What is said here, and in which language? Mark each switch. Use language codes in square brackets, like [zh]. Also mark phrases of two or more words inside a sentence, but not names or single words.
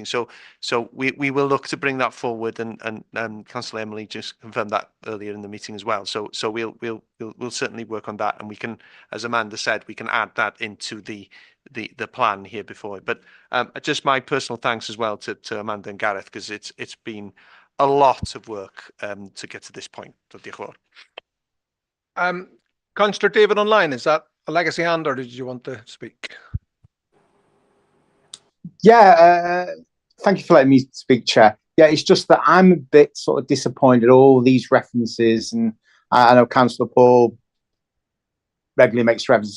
[en] So we will look to bring that forward, and Councillor Emily just confirmed that earlier in the meeting as well. So we'll certainly work on that, and we can, as Amanda said, we can add that into the plan here before. But just my personal thanks as well to Amanda and Gareth, because it's been a lot of work to get to this point. So [cy] diolch yn fawr. [en] Councillor David online, is that a legacy hand or did you want to speak? Yeah, thank you for letting me speak, Chair. Yeah, it's just that I'm a bit sort of disappointed, all these references, and I know Councillor Paul regularly makes references.